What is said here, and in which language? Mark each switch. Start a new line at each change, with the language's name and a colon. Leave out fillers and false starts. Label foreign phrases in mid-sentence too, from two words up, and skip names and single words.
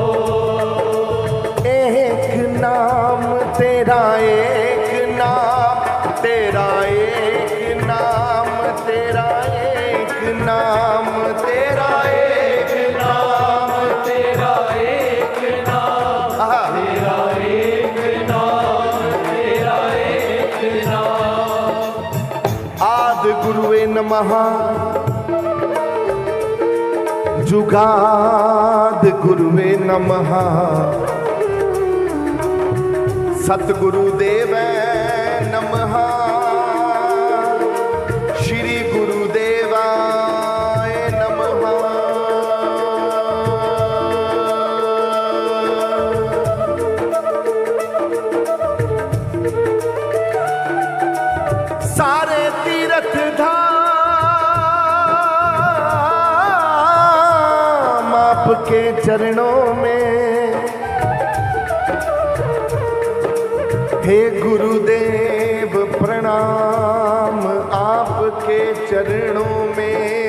Hindi: एक नाम तेरा, एक नाम तेरा, एक नाम तेरा, एक नाम तेरा, एक नाम तेरा एक नाम, आहा। तेरा एक नाम, तेरा एक नाम।
Sanskrit: आदि गुरुवे नमः, जुगाद गुरुवे नमः, सतगुरुदेव नमः, श्री गुरुदेवाय नमः।
Hindi: सारे तीर्थ धाम आपके चरणों में, हे गुरुदेव प्रणाम आपके चरणों में।